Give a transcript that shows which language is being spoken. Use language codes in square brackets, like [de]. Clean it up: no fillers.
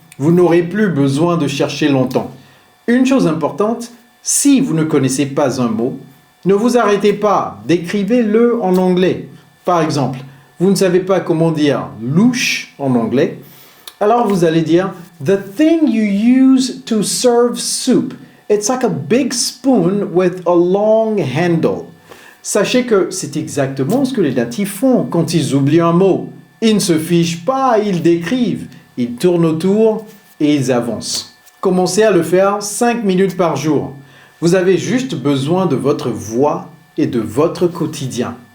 [fr] Vous n'aurez plus besoin de chercher longtemps. Une chose importante, si vous ne connaissez pas un mot, ne vous arrêtez pas, décrivez-le en anglais. Par exemple, vous ne savez pas comment dire louche en anglais, alors vous allez dire [en] The thing you use to serve soup. It's like a big spoon with a long handle. [fr] Sachez que c'est exactement ce que les natifs font quand ils oublient un mot. Ils ne se fichent pas, ils décrivent, ils tournent autour et ils avancent. Commencez à le faire 5 minutes par jour. Vous avez juste besoin de votre voix et de votre quotidien.